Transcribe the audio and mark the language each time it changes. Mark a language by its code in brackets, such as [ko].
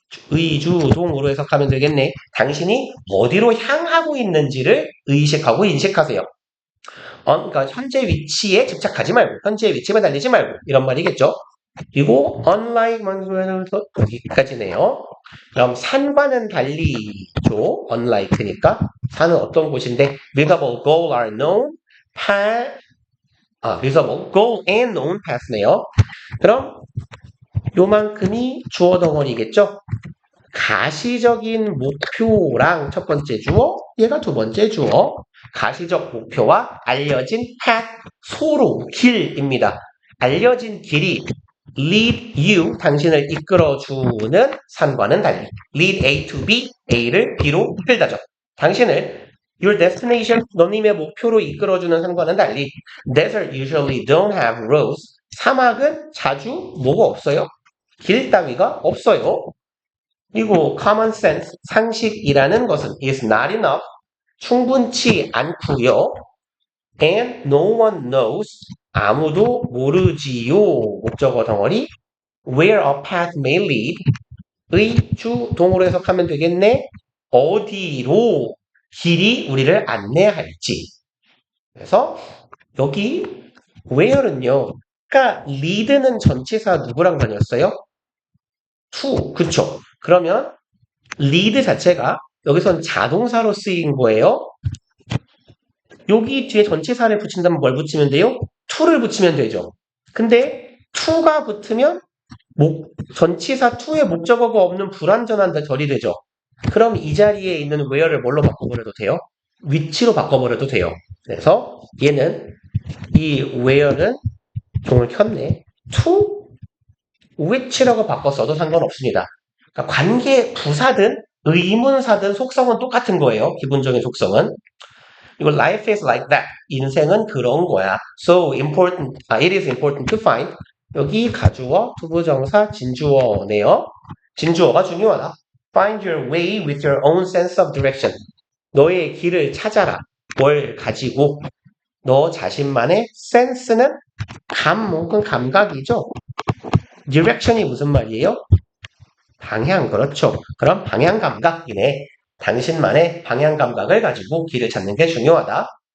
[ko] 의주동으로 해석하면 되겠네. 당신이 어디로 향하고 있는지를 의식하고 인식하세요. 그러니까 현재 위치에 집착하지 말고 현재 위치에 달리지 말고 이런 말이겠죠. 그리고 unlike man수에서 여기까지네요. 그럼 산과는 달리죠. [en] unlike니까 [ko] 산은 어떤 곳인데 [en] visible goal are known path visible goal and known path네요. [ko] 그럼 요만큼이 주어 덩어리겠죠. 가시적인 목표랑 첫 번째 주어, 얘가 두 번째 주어. 가시적 목표와 알려진 path, 소로, 길입니다. 알려진 길이 lead you, 당신을 이끌어주는 산과는 달리 lead A to B, A를 B로 이끌다죠. 당신을 your destination, 너님의 목표로 이끌어주는 산과는 달리 [en] desert usually don't have roads, [ko] 사막은 자주 뭐가 없어요? 길 따위가 없어요. 그리고 common sense, 상식이라는 것은 is not enough, 충분치 않고요. [en] and no one knows, [ko] 아무도 모르지요. 목적어 덩어리 [en] where a path may lead, [ko] 의주동으로 해석하면 되겠네. 어디로 길이 우리를 안내할지. 그래서 여기 where는요. 그러니까 lead는 전치사 누구랑 다녔어요? to, 그쵸? 그러면 lead 자체가 여기선 자동사로 쓰인 거예요. 여기 뒤에 전치사를 붙인다면 뭘 붙이면 돼요? to를 붙이면 되죠. 근데 to가 붙으면 전치사 to의 목적어가 없는 불완전한 절이 되죠. 그럼 이 자리에 있는 where를 뭘로 바꿔버려도 돼요? 위치로 바꿔버려도 돼요. 그래서 얘는 이 where는 종을 켰네. to which라고 바꿨어도 상관없습니다. 그러니까 관계 부사든 의문사든 속성은 똑같은 거예요. 기본적인 속성은. [en] 이거 life is like that. [ko] 인생은 그런 거야. [en] So important, it is important to find. [ko] 여기 가주어, 투부정사, 진주어네요. 진주어가 중요하다. [en] Find your way with your own sense of direction. [ko] 너의 길을 찾아라. 뭘 가지고 너 자신만의 센스는 혹은 감각이죠. 디렉션이 무슨 말이에요? 방향, 그렇죠. 그럼 방향 감각이네. 당신만의 방향 감각을 가지고 길을 찾는 게 중요하다.